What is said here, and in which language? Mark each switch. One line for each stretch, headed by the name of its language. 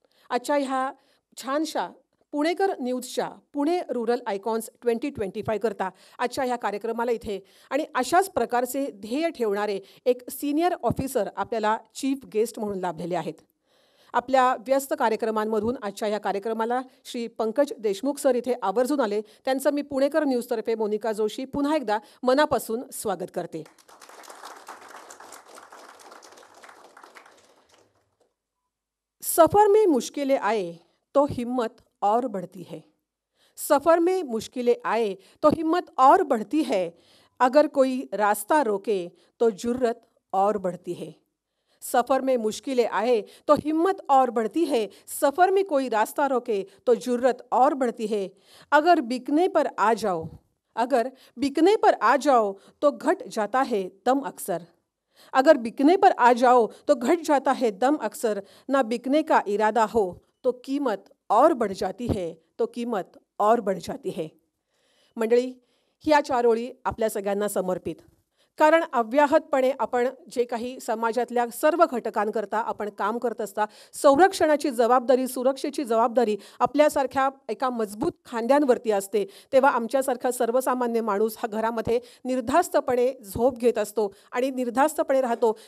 Marathi: आजच्या ह्या छानशा पुणेकर न्यूजच्या पुणे रुरल आयकॉन्स 2025 करता आजच्या ह्या कार्यक्रमाला इथे आणि अशाच प्रकारचे ध्येय ठेवणारे एक सीनियर ऑफिसर आपल्याला चीफ गेस्ट म्हणून लाभलेले आहेत. आपल्या व्यस्त कार्यक्रमांमधून आजच्या ह्या कार्यक्रमाला श्री पंकज देशमुख सर इथे आवर्जून आले. त्यांचं मी पुणेकर न्यूजतर्फे मोनिका जोशी पुन्हा एकदा मनापासून स्वागत करते.
Hindi: सफर में मुश्किलें आए तो हिम्मत और बढ़ती है. सफर में मुश्किलें आए तो हिम्मत और बढ़ती है. अगर कोई रास्ता रोके तो जुर्रत और बढ़ती है. सफ़र में मुश्किलें आए तो हिम्मत और बढ़ती है. सफ़र में कोई रास्ता रोके तो जुर्रत और बढ़ती है. अगर बिकने पर आ जाओ, अगर बिकने पर आ जाओ तो घट जाता है दम अक्सर. अगर बिकने पर आ जाओ तो घट जाता है दम अक्सर. ना बिकने का इरादा हो तो कीमत और बढ़ जाती है, तो कीमत और बढ़ जाती है.
Marathi: मंडळी, ह्या चार ओळी आपल्या सगळ्यांना समर्पित. कारण अव्याहतपणे आपण जे काही समाजातल्या सर्व घटकांकरता आपण काम करत असता, संरक्षणाची जबाबदारी, सुरक्षेची जबाबदारी आपल्यासारख्या एका मजबूत खांद्यांवरती असते. तेव्हा आमच्यासारखा सर्वसामान्य माणूस हा घरामध्ये निर्धास्तपणे झोप घेत असतो आणि निर्धास्तपणे राहतो.